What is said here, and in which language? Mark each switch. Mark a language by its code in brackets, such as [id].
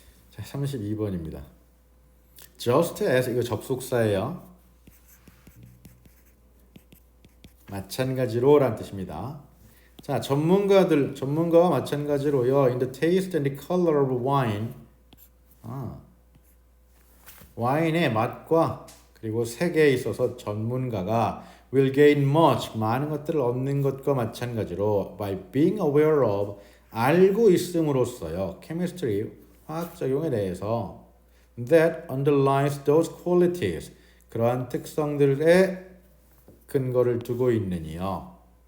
[ko] 자, 32번입니다. [en] Just as [ko] 이거 접속사예요. 마찬가지로 라는 뜻입니다. 자, 전문가와 마찬가지로요. [en] In the taste and the color of wine. [ko] 와인의 맛과 그리고 색에 있어서 전문가가 [en] will gain much [ko] 많은 것들을 얻는 것과 마찬가지로 [en] by being aware of [ko] 알고 있음으로써요. chemistry 화학 작용에 대해서 [en] that underlies those qualities [ko] 그러한 특성들의 근거를 두고 있느니요.